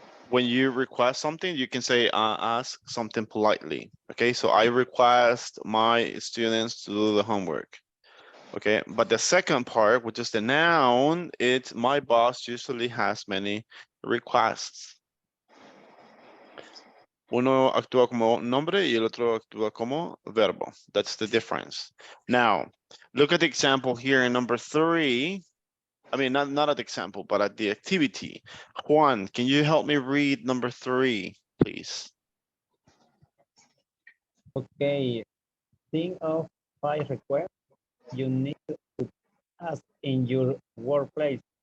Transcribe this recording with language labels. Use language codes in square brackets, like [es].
[en] When you request something, you can say ask something politely. Okay, so I request my students to do the homework. Okay, but the second part, which is the noun, it's my boss usually has many requests. [es] Uno actúa como nombre y el otro actúa como verbo. [en] That's the difference. Now, look at the example here in number 3. I mean, not at the example, but at the activity. Juan, can you help me read number 3, please? Okay. Think of 5 requests you need to ask in your workplace.